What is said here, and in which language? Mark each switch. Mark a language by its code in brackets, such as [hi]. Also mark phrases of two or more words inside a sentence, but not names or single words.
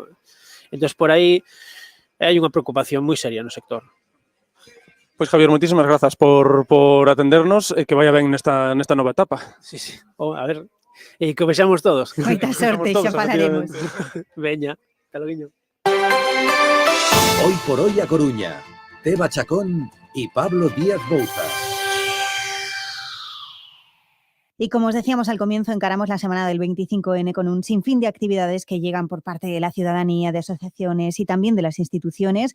[gl] Entón, por aí hai unha preocupación moi seria no sector. Pois, Javier, moitísimas grazas por atendernos e que vaya ben nesta nova etapa. Sí. A ver, e que o vexamos todos. Moita sorte, xa falaremos. Veña, hasta logo. [es] Hoy por hoy a Coruña. Teba Chacón y Pablo Díaz Bouza. Y como os decíamos al comienzo, encaramos la semana del 25N con un sinfín de actividades que llegan por parte de la ciudadanía, de asociaciones y también de las instituciones.